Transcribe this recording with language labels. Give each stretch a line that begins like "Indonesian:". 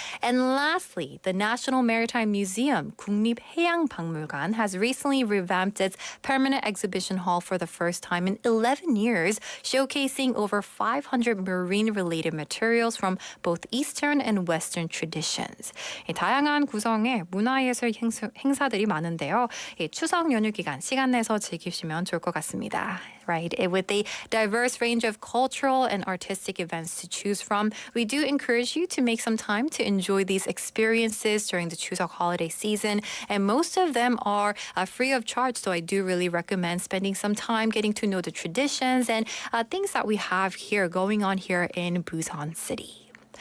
English: And lastly, the National Maritime Museum, 국립해양박물관, has recently revamped its permanent exhibition hall for the first time in 11 years, showcasing over 500 marine-related materials from both Eastern and Western traditions.
Korean: 다양한 구성의 문화예술 행사들이 많은데요. 추석 연휴 기간 시간 내서 즐기시면 좋을 것 같습니다.
English: Right? With a diverse range of cultural and artistic events to choose from, we do encourage you to make some time to enjoy these experiences during the Chuseok holiday season. And most of them are free of charge, so I do really recommend spending some time getting to know the traditions and things that we have here going on here in Busan City.